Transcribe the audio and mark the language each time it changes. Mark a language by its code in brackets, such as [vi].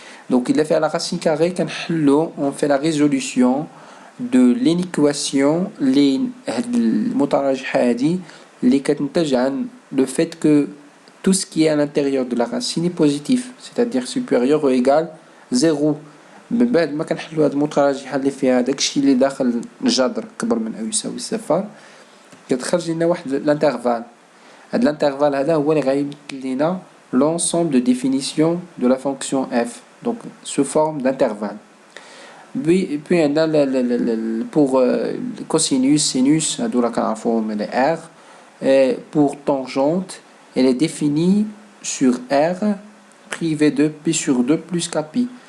[fr] Donc il a fait la racine carrée on fait la résolution de l'équation [ar] المتراجحة هذه اللي كتنتج عن [fr] le fait que tout ce qui est à l'intérieur de la racine est positif, c'est-à-dire supérieur ou égal 0. [ar] من بعد ما كنحلوا هاد المتراجحة اللي فيها داكشي اللي داخل الجذر كبر من أو يساوي صفر كتخرج لنا واحد الانترفال. هاد الانترفال هذا هو اللي غيمثل لنا [fr] l'ensemble de définition de la fonction f, donc sous forme d'intervalle. Puis on a pour cosinus, sinus, [ar] هادو راه كنعرفوهم [fr] les r. Et pour tangente, elle est définie sur R privé de pi sur 2 plus kpi.